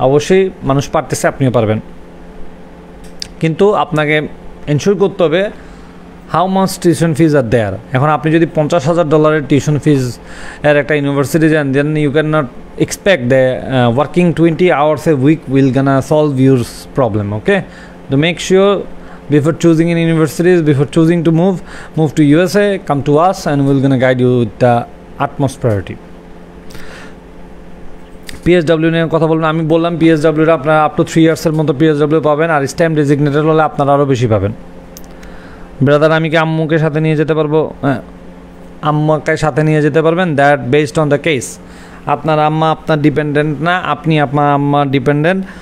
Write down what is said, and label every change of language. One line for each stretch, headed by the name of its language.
Bangla: অবশ্যই মানুষ পারতেছে, আপনিও পারবেন, কিন্তু আপনাকে এনশিওর করতে হবে
English: How much tuition fees are there.
Bangla: এখন আপনি যদি $50,000 টিউশন ফিজ এর একটা ইউনিভার্সিটি যান,
English: Then you can not expect the working 20 hours a week will gonna solve your problem. Okay, to make sure before choosing in universities, before choosing to move to USA, come to us and we're gonna guide you with the utmost priority.
Bangla: PSW নিয়ে কথা বলবেন। আমি বললাম পিএসডব্লিউটা আপনারা up to 3 ইয়ার্সের মতো PSW পাবেন, আর stamp designated হলে আপনারা আরও বেশি পাবেন। ব্রাদার, আমি কি আম্মুকে সাথে নিয়ে যেতে পারবো? হ্যাঁ, আম্মাকে সাথে নিয়ে যেতে পারবেন।
English: That based on the case.
Bangla: আপনার আম্মা আপনার ডিপেন্ডেন্ট না, আপনি আপনার আম্মার ডিপেন্ডেন্ট।